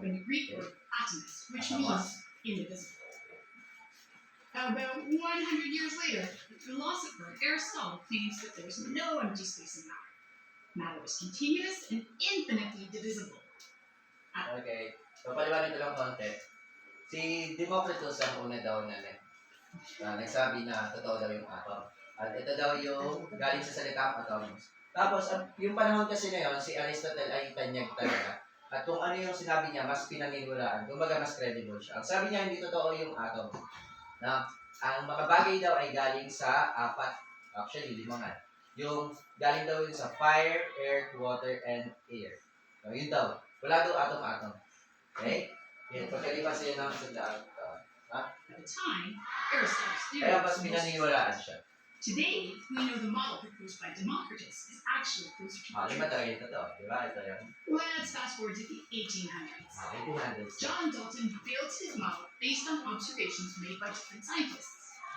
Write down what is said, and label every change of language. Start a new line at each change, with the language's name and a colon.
English: from the Greek word atomus, which means indivisible. About 100 years later, the philosopher Aristotle claims that there is no empty space in matter. Matter is continuous and infinitely divisible.
Filipino: Okay. So, paliwanag ko lang konti. Si Democritus ang una daw na nagsabi na totoo daw yung atom. At ito daw yung galing sa salitang atoms. Tapos, yung panahon kasi na yun, si Aristotle ay tanyag talaga. At kung ano yung sinabi niya, mas pinaniniwalaan. Kumbaga, mas credible siya. Ang sabi niya, hindi totoo yung atom. Na ang mga bagay daw ay galing sa apat. Actually, 5 nga. Yung galing daw yun sa fire, earth, water, and air. So, yun daw. Wala daw atom-atom. Okay? Yan, pagkalipas yun ng sandaan.
English: At the time, Aristotle's theory
Filipino: Kaya mas
English: was the most
Filipino: pinaniniwalaan siya.
English: Today, we know the model proposed by Democritus is actually closer to the
Filipino: Lima
English: truth.
Filipino: talaga ito to. Diba? Ito yung
English: Let's fast forward to the 1800s. 1800s. John Dalton built his model based on observations made by different scientists.